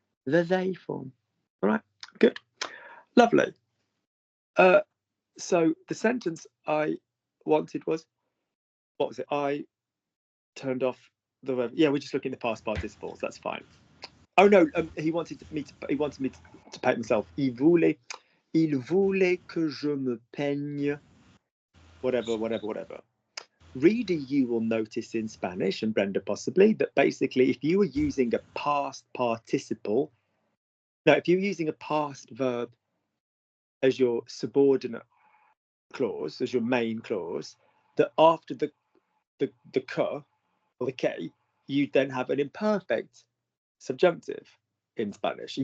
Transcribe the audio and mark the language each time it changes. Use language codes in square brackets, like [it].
[en] The they form. All right, good. Lovely. So the sentence I wanted was, what was it? I turned off the verb. Yeah, we're just looking at the past participles. That's fine. Oh no, he wanted me to paint myself. [fr] Il voulait que je me peigne. [en] Whatever. Reader, you will notice in Spanish, and Brenda possibly, that basically if you were using a past participle, no, if you're using a past verb as your subordinate clause, as your main clause, that after the que or the que, you then have an imperfect subjunctive in Spanish.